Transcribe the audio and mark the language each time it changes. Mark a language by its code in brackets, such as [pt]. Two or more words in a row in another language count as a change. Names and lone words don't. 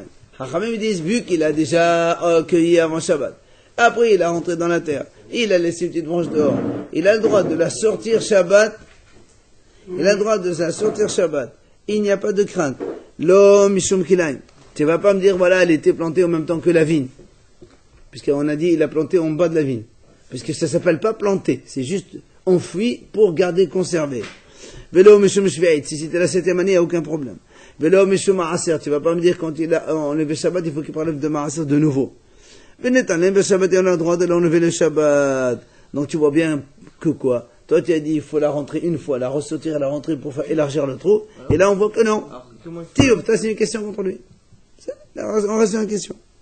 [fr] Hachamim disent, vu qu'il a déjà cueilli avant Shabbat, après il a rentré dans la terre, il a laissé une petite branche dehors, il a le droit de la sortir Shabbat, il a le droit de la sortir Shabbat. Il n'y a pas de crainte. [he] לא משום כלאיים. [fr] Tu vas pas me dire, voilà, elle était plantée en même temps que la vigne. Puisqu'on a dit, il a planté en bas de la vigne. Puisque ça s'appelle pas planter, c'est juste enfoui pour garder conservé. [he] ולא משום שביעית, [fr] si c'était la 7e année, il n'y a aucun problème. [he] ולא משום מעשר, [fr] tu vas pas me dire quand il a enlevé Shabbat, il faut qu'il prélève de ma'aser de nouveau. Benetan, le Shabbat, on a le droit de l'enlever le Shabbat. Donc tu vois bien que quoi? Toi tu as dit, il faut la rentrer une fois, la ressortir et la rentrer pour faire élargir le trou. Et là on voit que non. Tioub, c'est une question contre lui. On reste sur une question.